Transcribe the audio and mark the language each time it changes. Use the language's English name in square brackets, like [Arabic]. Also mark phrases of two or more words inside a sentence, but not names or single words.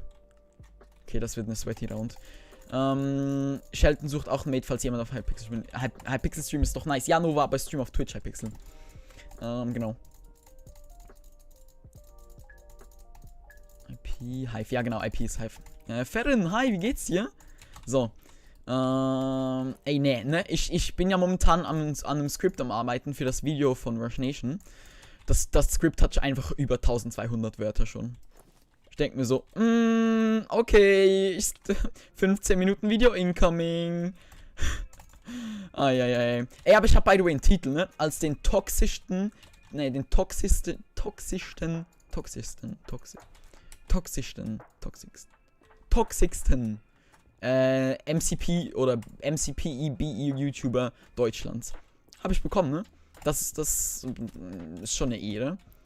[German] Okay, das wird eine [English] sweaty Round. [German] Shelton sucht auch ein Mate, falls jemand auf Hypixel streamt. Hypixel Stream ist doch nice. Ja, Nova, aber Stream auf Twitch Hypixel. Genau. IP, Hive. Ja, genau, IP ist Hive. Ferrin, hi, wie geht's dir? So. Ey, nee, ne? Ich bin ja momentan an einem Skript am Arbeiten für das Video von Rush Nation. Das Skript hat einfach über 1200 Wörter schon. Ich denke mir so, okay, 15 Minuten Video incoming. Ey, aber ich habe [English] by the way [German] einen Titel, ne? Als den toxischsten MCP oder MCPEBE YouTuber Deutschlands. Habe ich bekommen, ne? Das ist schon eine Ehre.